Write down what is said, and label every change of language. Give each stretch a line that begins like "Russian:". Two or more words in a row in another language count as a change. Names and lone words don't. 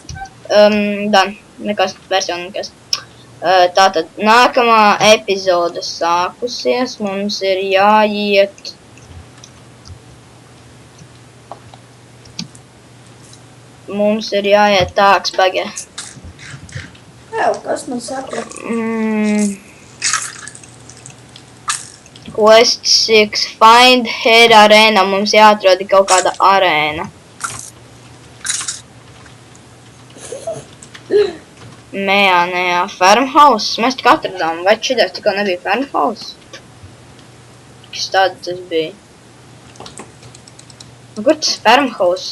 Latvian: Dan, nekas, versija nekas. Tātad nākamā epizode sākusies, mums ir jāiet. Mums ir jāiet tāks pagē. Kas man saka? Quest 6,
English: find head
Latvian: arēna, mums jāatrod kaut kāda arēna. Nē, farmhouse, mēs tik atradām, vai šitās tikko nebija farmhouse? Kas tāda tas bija? Nu, kur tas farmhouse?